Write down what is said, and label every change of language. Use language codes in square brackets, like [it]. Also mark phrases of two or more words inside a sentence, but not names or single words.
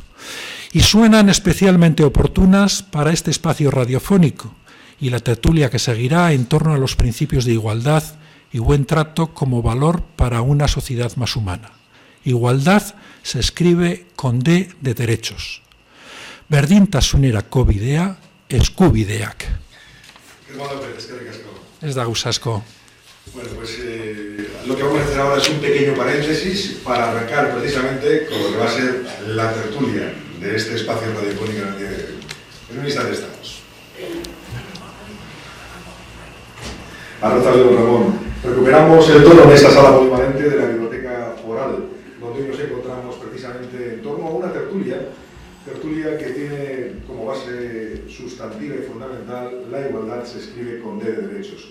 [es] Y suenan especialmente oportunas para este espacio radiofónico y la tertulia que seguirá en torno a los principios de igualdad y buen trato como valor para una sociedad más humana. Igualdad se escribe con D de derechos. [eu] Berdintasunera bidea, eskubideak. Ez da gauzasko. [es] Bueno, pues lo que vamos a hacer ahora es un pequeño paréntesis para arrancar precisamente con lo que va a ser la tertulia de este espacio radiofónico en el que en un instante estamos. [eu] Arratzaldeon, Ramón. [es] Recuperamos el tono en esta sala polivalente de la Biblioteca Foral, donde hoy nos encontramos precisamente en torno a una tertulia que tiene como base sustantiva y fundamental la igualdad se escribe con D de derechos.